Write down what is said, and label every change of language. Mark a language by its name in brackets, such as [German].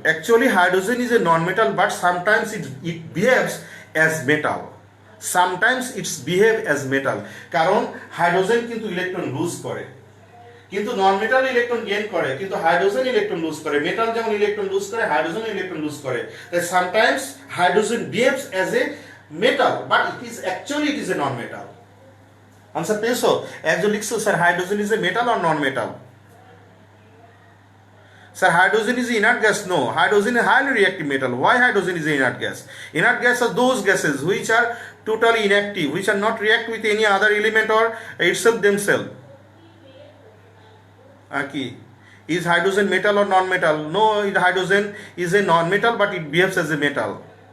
[English] Actually, hydrogen is a non-metal, but sometimes it behaves as metal. Sometimes it's behave as metal. [Bangla] কারণ hydrogen কিন্তু electron loose করে, কিন্তু নন metal electron gain করে, কিন্তু hydrogen electron loose করে। Metal যেমন electron loose করে, hydrogen electron loose করে। তাই [English] sometimes hydrogen behaves as a metal, but it is actually a non-metal. [Bangla] Answer পেয়েছো? একজন লিখছো sir [English] Hydrogen is a metal or non metal. Sir, hydrogen is inert gas. No, hydrogen is highly reactive metal. Why hydrogen is inert gas? Inert gas are those gases which are totally inactive, which are not react with any other element or itself themselves. Okay. Is hydrogen metal or non-metal? No, hydrogen is a non-metal, but it behaves as a metal.